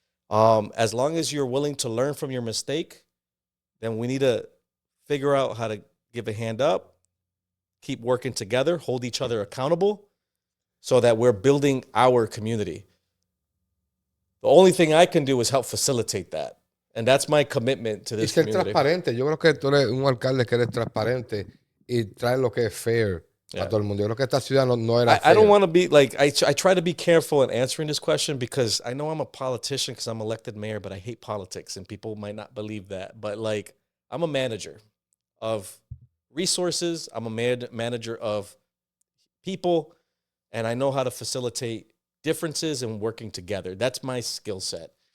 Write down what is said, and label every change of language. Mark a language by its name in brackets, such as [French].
[English] As long as you're willing to learn from your mistake, then we need to figure out how to give a hand up, keep working together, hold each other accountable, so that we're building our community. The only thing I can do is help facilitate that. And that's my commitment to this [Spanish] y ser [English] community. [Spanish] Transparente. Yo creo que tú eres un alcalde que eres transparente y trae lo que es fair a todo el mundo. Yo creo que esta ciudad no era fair. [English] I don't want to be like, I try to be careful in answering this question because I know I'm a politician because I'm elected mayor, but I hate politics and people might not believe that. But, like, I'm a manager of resources. I'm a manager of people, and I know how to facilitate differences and working together. That's my skill set.